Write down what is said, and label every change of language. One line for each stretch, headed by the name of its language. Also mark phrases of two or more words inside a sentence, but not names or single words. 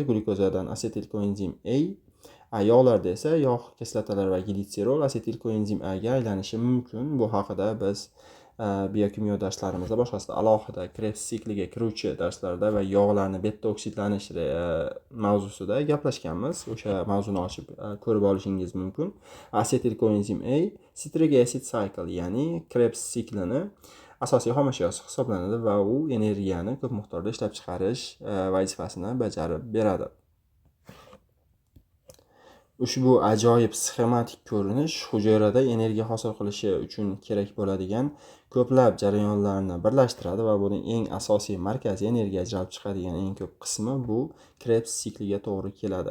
Uzbek: Glyukozadan asetil koenzim A, yog'larda esa yog' kislotalar va glitserol asetil koenzim A'ga aylanishi mumkin. Bu haqida biz biokimyo darslarimizda, boshqasida alohida Krebs sikliga kiruvchi darslarda va yog'larni beta oksidlanish mavzusida gaplashganmiz. O'sha mavzuni ochib ko'rib olishingiz mumkin. Asetil koenzim A
English: citric acid cycle,
Uzbek: ya'ni Krebs siklini asosiy xom ashyosi hisoblanadi va u energiyani ko'p miqdorda ishlab chiqarish vazifasini bajarib beradi. Ushbu ajoyib sxematik ko'rinish hujayrada energiya hosil qilishi uchun kerak bo'ladigan ko'plab jarayonlarni birlashtiradi va buning eng asosiy markaziy energiya ajralib chiqadigan eng ko'p qismi bu Krebs sikliga to'g'ri keladi.